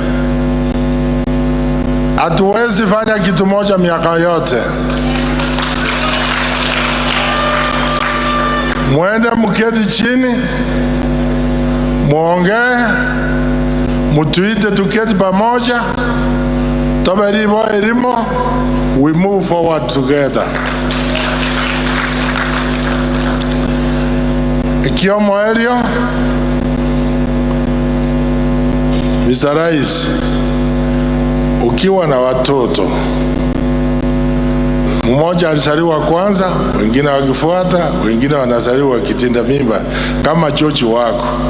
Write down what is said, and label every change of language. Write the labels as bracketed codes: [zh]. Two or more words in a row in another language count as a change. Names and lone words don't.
[sw] Hatuwezi fanya kitu moja miaka yote. Mwende mketi chini, muongee, mutuite tuketi pamoja, [guz] toberibo erimo, [en] we move forward together. [guz] Ikiomo erio, [sw] Mr. Rais, ukiwa na watoto Mmoja alizaliwa kwanza, wengine wakifuata, wengine wanazaliwa kitinda mimba kama chochi wako.